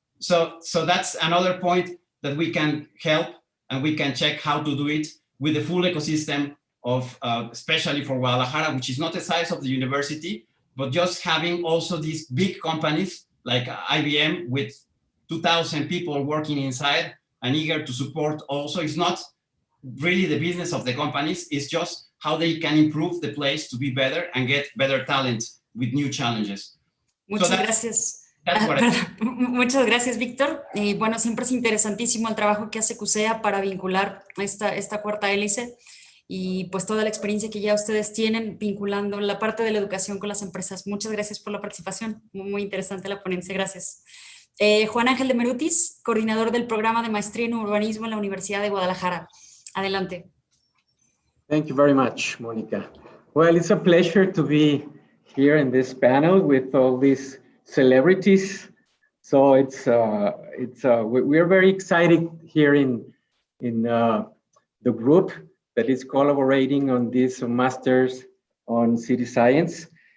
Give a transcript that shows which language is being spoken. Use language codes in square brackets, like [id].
[en] So that's another point that we can help, and we can check how to do it with the full ecosystem of, especially for Guadalajara, which is not the size of the university, but just having also these big companies like IBM with 2,000 people working inside and eager to support also. It's not really the business of the companies, it's just how they can improve the place to be better and get better talent with new challenges. [es] Muchas gracias. Muchas gracias, Víctor. Y bueno, siempre es interesantísimo el trabajo que hace CUSEA para vincular esta cuarta hélice y pues toda la experiencia que ya ustedes tienen vinculando la parte de la educación con las empresas. Muchas gracias por la participación. Muy interesante la ponencia. Gracias. Juan Ángel de Merutis, coordinador del programa de maestría en urbanismo en la Universidad de Guadalajara. Adelante. [en] Thank you very much, Monica. Well, it's a pleasure to be here in this panel with all these celebrities. So we're very excited here in the group that is collaborating on this Masters on City Science.